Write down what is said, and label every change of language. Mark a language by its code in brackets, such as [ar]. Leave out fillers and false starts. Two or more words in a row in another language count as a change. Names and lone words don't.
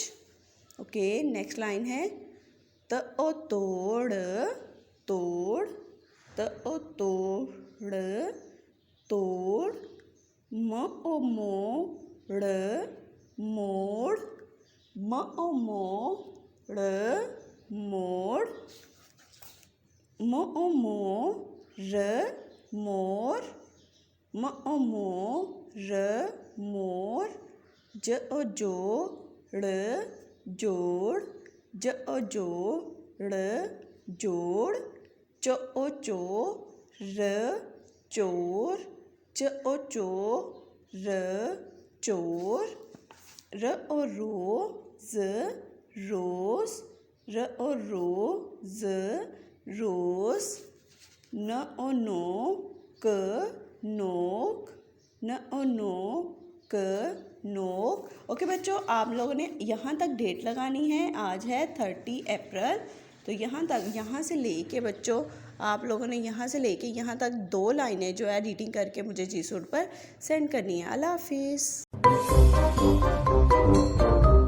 [hi] ओके, [en] next line [hi] है त ओ तोड़ तोड़, त ओ तोड़ तोड़, म ओ मोड़ मोड़, म ओ मोड़ मोड़, म ओ मोर मोर, म ओ मोर मोर, ज ओ जोड़ जोड़, ज ओ जोड़ जोड़, च ओ चोर चोर, च ओ चोर चोर, र ओ रोज रोज, र ओ रोज रोज, न ओ नोक नोक, न ओ नोक नोक। ओके बच्चों, आप लोगों ने यहाँ तक डेट लगानी है। आज है 30 अप्रैल। तो यहाँ से लेके बच्चों आप लोगों ने यहाँ से लेके यहाँ तक 2 लाइनें जो है रीडिंग करके मुझे जीसूट पर सेंड करनी है। अल्लाह हाफिज़।